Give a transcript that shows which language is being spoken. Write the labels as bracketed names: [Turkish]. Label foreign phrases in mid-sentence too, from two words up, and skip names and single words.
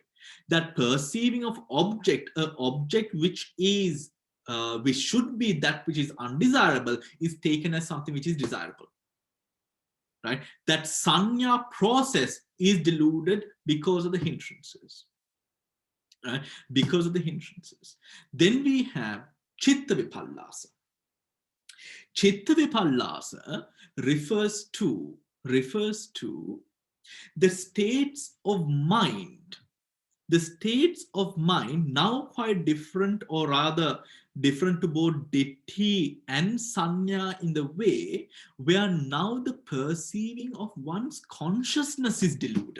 [English] That perceiving of object, an object which is which should be that which is undesirable, is taken as something which is desirable. Right? That sanya process is deluded because of the hindrances. Right? Because of the hindrances. Then we have [Pali] chitta vipallasa. Chitta vipallasa [English] refers to the states of mind. The states of mind, now quite different, or rather different to both ditti and sanya, in the way where now the perceiving of one's consciousness is deluded.